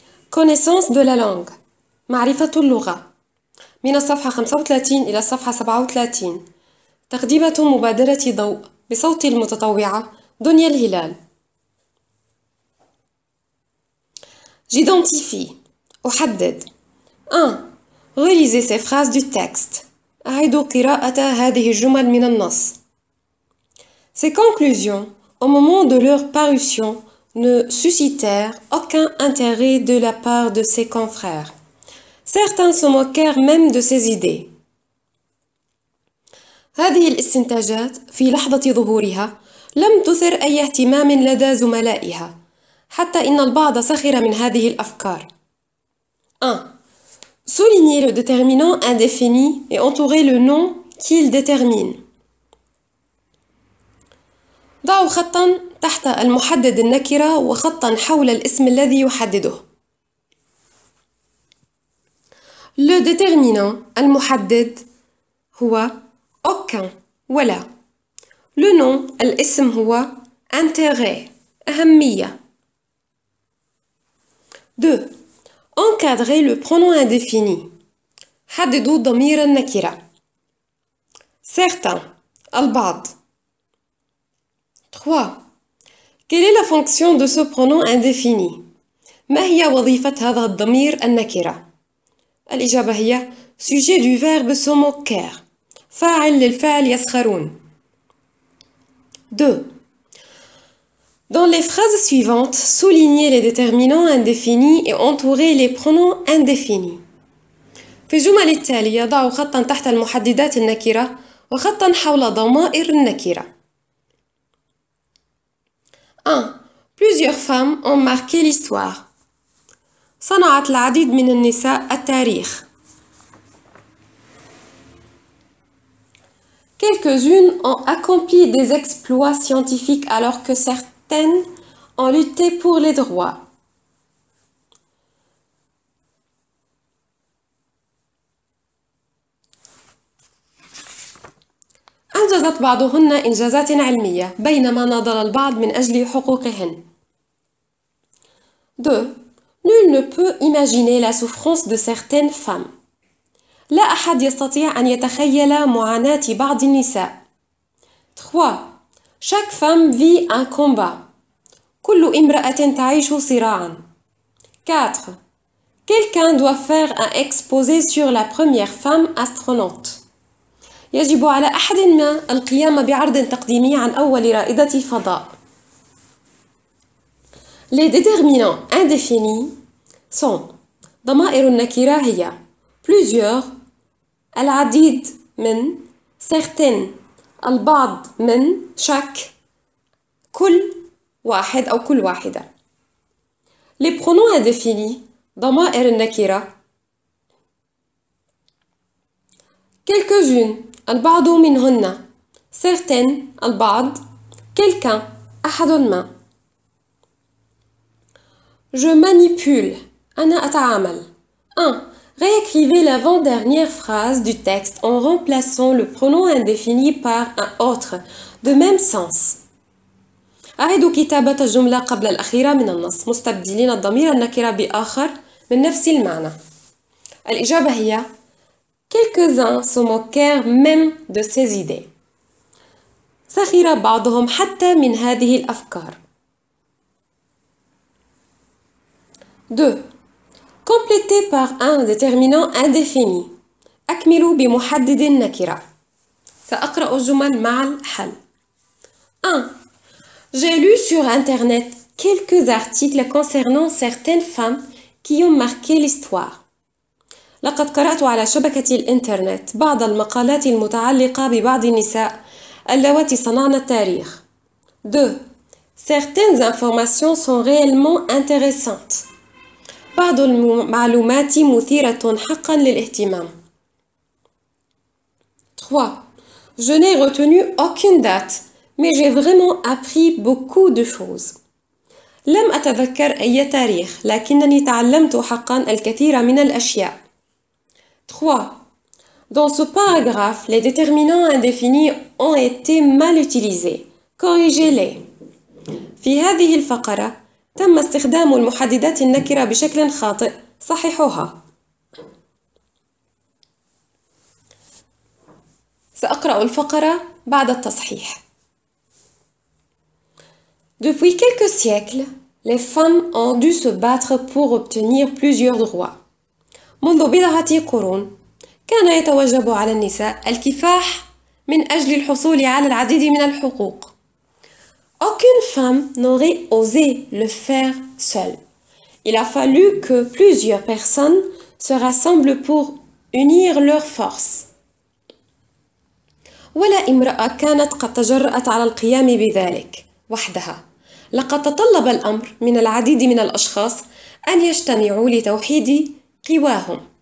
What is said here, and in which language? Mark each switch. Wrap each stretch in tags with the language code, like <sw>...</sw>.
<fr>Connaissance de la langue،</fr> <ar>معرفة اللغة، من الصفحة 35 إلى الصفحة 37. تقديمة مبادرة ضوء بصوت المتطوعة دنيا الهلال.</ar> <fr>J'identifie،</fr> <ar>أحدد. 1.</ar> <fr>Relisez ces phrases du texte.</fr> <ar>أعيدوا قراءة هذه الجمل من النص.</ar> <fr>Ces conclusions, au moment de leur parution, ne suscitèrent aucun intérêt de la part de ses confrères. Certains se moquèrent même de ses idées.</fr> <ar>هذه الاستنتاجات في لحظة ظهورها لم تثر أي اهتمام لدى زملائها، حتى إن البعض سخر من هذه الأفكار. 1.</ar> <fr>Soulignez le déterminant indéfini et entourez le nom qu'il détermine.</fr> <ar>ضعوا خطاً تحت المحدد النكرة وخطاً حول الاسم الذي يحدده.</ar> <fr>Le déterminant</fr> <ar>المحدد هو</ar> <fr>aucun</fr> <ar>ولا.</ar> <fr>Le nom</fr> <ar>الاسم هو</ar> <fr>intérêt</fr> <ar>أهمية. 2.</ar> <fr>Encadrez le pronom indéfini.</fr> <ar>حددوا ضمير النكرة.</ar> <fr>Certains</fr> <ar>البعض. 3.</ar> <fr>Quelle est la fonction de ce pronom indéfini?</fr> <ar>ما هي وظيفة هذا الضمير النكرة؟ الإجابة هي</ar> <fr>sujet du verbe se moquer،</fr> <ar>فاعل للفعل يسخرون. 2.</ar> <fr>Dans les phrases suivantes, soulignez les déterminants indéfinis et entourez les pronoms indéfinis.</fr> <ar>في الجمل التالية ضعوا خطاً تحت المحددات النكرة وخطاً حول ضمائر النكرة. 1.</ar> <fr>Plusieurs femmes ont marqué l'histoire.</fr> <ar>صنعت العديد من النساء التاريخ.</ar> <fr>Quelques-unes ont accompli des exploits scientifiques alors que certaines ont lutté pour les droits.</fr> <ar>أنجزت بعضهن إنجازات علمية بينما ناضل البعض من أجل حقوقهن. 2.</ar> <fr>Nul ne peut imaginer la souffrance de certaines femmes.</fr> <ar>لا أحد يستطيع أن يتخيل معاناة بعض النساء.</ar> <fr>3. Chaque femme vit un combat.</fr> <ar>كل امرأة تعيش صراعا.</ar> <fr>4. Quelqu'un doit faire un exposé sur la première femme astronaute.</fr> <ar>يجب على أحد ما القيام بعرض تقديمي عن أول رائدة فضاء.</ar> <fr>Les déterminants indéfinis sont</fr> <ar>ضمائر النكرة هي</ar> <fr>plusieurs</fr> <ar>العديد من</ar> <fr>certaines</fr> <ar>البعض من</ar> <fr>chaque</fr> <ar>كل واحد أو كل واحدة.</ar> <fr>Les pronoms indéfinis</fr> <ar>ضمائر النكرة</ar> <fr>quelques-unes</fr> <ar>البعض منهن</ar> <fr>certaines</fr> <ar>البعض</ar> <fr>quelqu'un</fr> <ar>أحد ما.</ar> <fr>Je manipule</fr> <ar>أنا أتعامل. 1.</ar> <fr>Réécrivez l'avant-dernière phrase du texte en remplaçant le pronom indéfini par un autre de même sens.</fr> <ar>أعيدوا كتابة الجملة قبل الأخيرة من النص مستبدلين الضمير النكرة بآخر من نفس المعنى. الإجابة هي</ar> <fr>Quelques-uns se moquèrent même de ces idées.</fr> <ar>سخر بعضهم حتى من هذه الأفكار. 2.</ar> <fr>Complétez par un déterminant indéfini.</fr> <ar>أكملوا بمحدد النكرة. سأقرأ الجمل مع الحل. 1.</ar> <fr>J'ai lu sur Internet quelques articles concernant certaines femmes qui ont marqué l'histoire.</fr> <ar>لقد قرأت على شبكة الإنترنت بعض المقالات المتعلقة ببعض النساء اللواتي صنعن التاريخ. 2.</ar> <fr>Certaines informations sont réellement intéressantes.</fr> <ar>بعض المعلومات مثيرة حقا للاهتمام. 3.</ar> <fr>Je n'ai retenu aucune date, mais j'ai vraiment appris beaucoup de choses.</fr> <ar>لم أتذكر أي تاريخ، لكنني تعلمت حقا الكثير من الأشياء. 3.</ar> <fr>Dans ce paragraphe, les déterminants indéfinis ont été mal utilisés. Corrigez-les.</fr> <ar>في هذه الفقرة تم استخدام المحددات النكرة بشكل خاطئ. صححوها. سأقرأ الفقرة بعد التصحيح.</ar> <fr>Depuis quelques siècles, les femmes ont dû se battre pour obtenir plusieurs droits.</fr> <ar>منذ بضعة قرون كان يتوجب على النساء الكفاح من أجل الحصول على العديد من الحقوق.</ar> <fr>Aucune femme n'aurait osé le faire seule. Il a fallu que plusieurs personnes se rassemblent pour unir leurs forces.</fr> <ar>ولا امرأة كانت قد تجرأت على القيام بذلك وحدها. لقد تطلب الأمر من العديد من الأشخاص أن يجتمعوا لتوحيد قواهم.</ar>